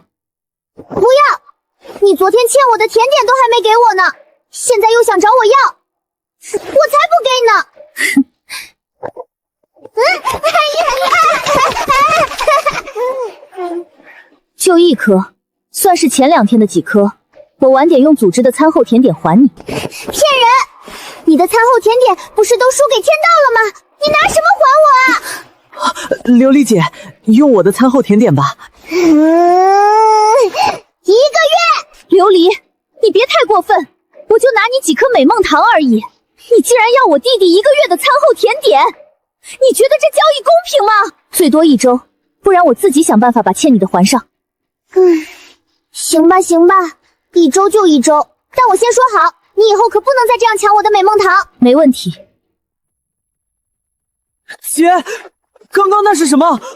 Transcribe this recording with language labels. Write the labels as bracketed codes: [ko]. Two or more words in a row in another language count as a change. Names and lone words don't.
[zh] 不要！你昨天欠我的甜點都還沒給我呢，現在又想找我要，我才不給呢！就一顆，算是前2天的幾顆，我晚點用組織的餐後甜點還你。騙人！你的餐後甜點不是都輸給天道了嗎？你拿什麼還我啊？琉璃姐，你用我的餐後甜點吧。 1個月！琉璃，你別太過分，我就拿你幾顆美夢糖而已，你竟然要我弟弟1個月的餐後甜點！你觉得這交易公平嗎？最多1周，不然我自己想辦法把欠你的還上。行吧行吧，1周就1周，但我先說好，你以後可不能再这样搶我的美梦糖。没問題。姐，刚刚那是什麼？